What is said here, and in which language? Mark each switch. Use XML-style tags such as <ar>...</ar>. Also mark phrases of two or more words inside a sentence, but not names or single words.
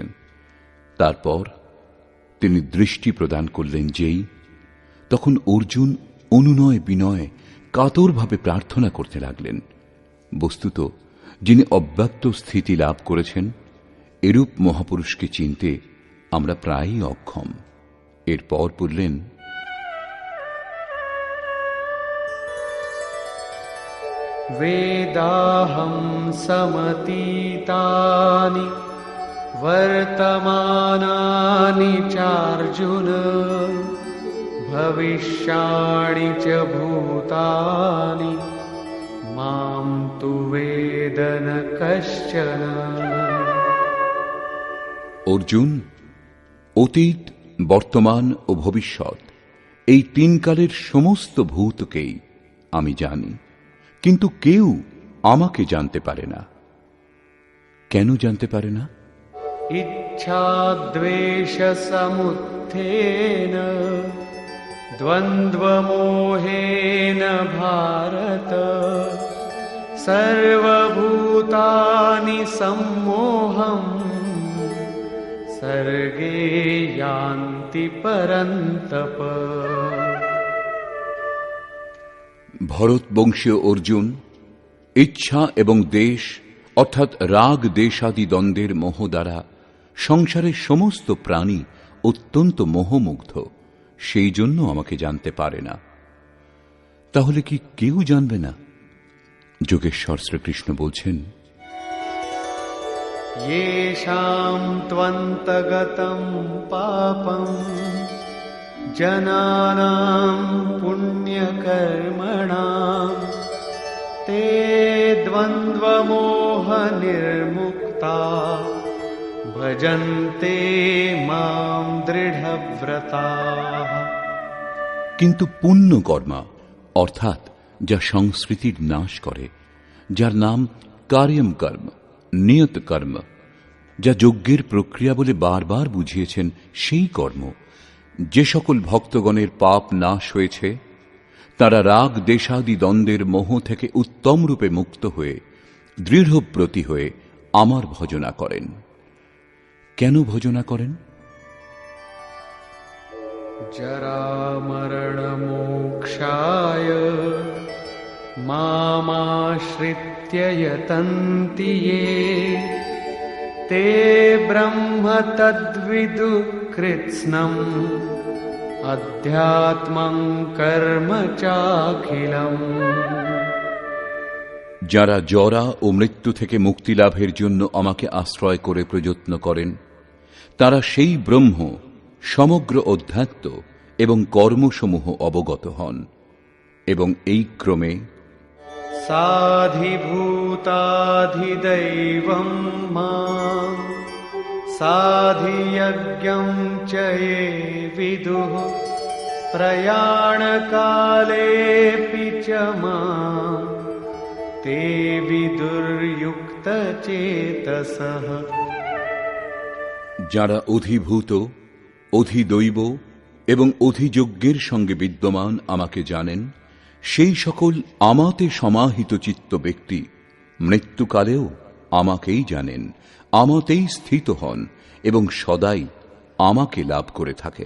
<bn>তারপর তিনি দৃষ্টি প্রদান করলেন যেই, তখন অর্জুন অনুনয় বিনয় কাতরভাবে প্রার্থনা করতে লাগলেন। বস্তুত যিনি অব্যক্ত স্থিতি লাভ করেছেন, এরূপ মহাপুরুষকে চিনতে আমরা প্রায়ই অক্ষম। এরপর বললেন,</bn> <sa>वेदाहं समतीतानि वर्तमानानि चार्जुन भविष्याणि च भूतानि मां तु वेद न कश्चन।</sa> <bn>অর্জুন, অতীত, বর্তমান ও ভবিষ্যৎ এই তিন কালের সমস্ত ভূতকেই আমি জানি, কিন্তু কেউ আমাকে জানতে পারে না। কেন জানতে পারে না?</bn> <sa>इच्छाद्वेष समुत्थेन द्वन्द्वमोहेन भारत सर्वभूतानि सम्मोहम् सर्गे यान्ति परन्तप।</sa> <bn>ভরত বংশীয় অর্জুন ইচ্ছা এবং দেশ অর্থাৎ রাগ দেশাদি দ্বন্দ্বের মোহ দ্বারা সংসারের সমস্ত প্রাণী অত্যন্ত মোহমুগ্ধ, সেই জন্য আমাকে জানতে পারে না। তাহলে কি কেউ জানবে না? যোগেশ্বর শ্রীকৃষ্ণ বলছেন,</bn> <sa>येषां त्वन्तगतं पापं जनानां पुण्यकर्मणां ते द्वन्द्वमोहनिर्मुक्ता भजन्ते मां दृढव्रताः।</sa> <bn>কিন্তু পুণ্য কর্মা অর্থাৎ যা সংস্কৃতির নাশ করে, যার নাম কার্যম কর্ম, নিয়ত কর্ম, যা যজ্ঞের প্রক্রিয়া বলে বারবার বুঝিয়েছেন, সেই কর্ম, যে সকল ভক্তগণের পাপ নাশ হয়েছে, তারা রাগ দেশাদি দ্বন্দ্বের মোহ থেকে উত্তম রূপে মুক্ত হয়ে দৃঢ়ব্রতী হয়ে আমার ভজনা করেন। কেন ভজনা করেন?</bn> <sa>जरामरणमोक्षाय मामाश्रित्य यतन्ति ये ते ब्रह्म तद्विदुः कृत्स्नम् अध्यात्मं कर्म चाखिलम्।</sa> <bn>যারা জরা ও মৃত্যু থেকে মুক্তি লাভের জন্য আমাকে আশ্রয় করে প্রযত্ন করেন, তারা সেই ব্রহ্ম, সমগ্র অধ্যাত্ম এবং কর্মসমূহ অবগত হন, এবং এই ক্রমে</bn> <sa>साधिभूताधिदैवं मां साधियज्ञं च ये विदुः प्रयाणकालेऽपि च मां ते विदुर्युक्तचेतसः।</sa> <bn>যারা অধিভূত, অধিদৈব এবং অধিযজ্ঞের সঙ্গে বিদ্যমান আমাকে জানেন, সেই সকল আমাতে সমাহিত চিত্ত ব্যক্তি মৃত্যুকালেও আমাকেই জানেন, আমাতেই স্থিত হন এবং সদাই আমাকে লাভ করে থাকেন।</bn>